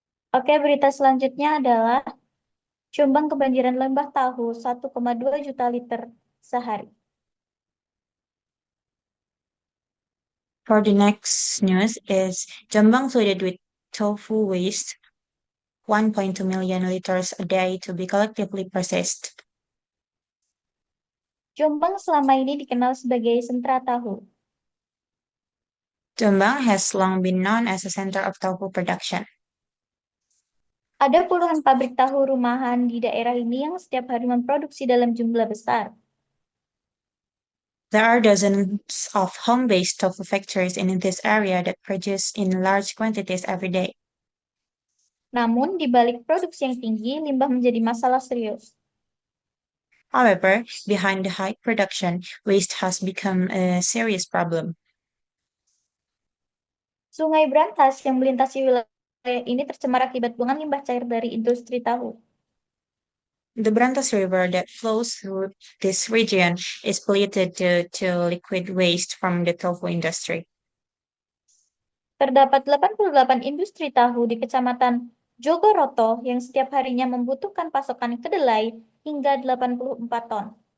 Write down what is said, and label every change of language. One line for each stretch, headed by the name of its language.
Indonesian: Oke, berita selanjutnya adalah Jombang kebanjiran limbah tahu 1,2 juta liter sehari.
English: For the next news is Jombang flooded with tofu waste, 1.2 million liters a day to be collectively processed.
Indonesian: Jombang selama ini dikenal sebagai sentra tahu.
English: Jombang has long been known as a center of tofu production.
Indonesian: Ada puluhan pabrik tahu rumahan di daerah ini yang setiap hari memproduksi dalam jumlah besar.
English: There are dozens of home-based tofu factories in this area that produce in large quantities every day.
Indonesian: Namun, di balik produksi yang tinggi, limbah menjadi masalah serius.
English: However, behind the high production, waste has become a serious problem.
Indonesian: Sungai Brantas yang melintasi wilayah ini tercemar akibat buangan limbah cair dari industri tahu.
English: The Brantas River that flows through this region is polluted due to liquid waste from the tofu industry.
Indonesian: Terdapat 88 industri tahu di Kecamatan Jogoroto yang setiap harinya membutuhkan pasokan kedelai hingga 84 ton.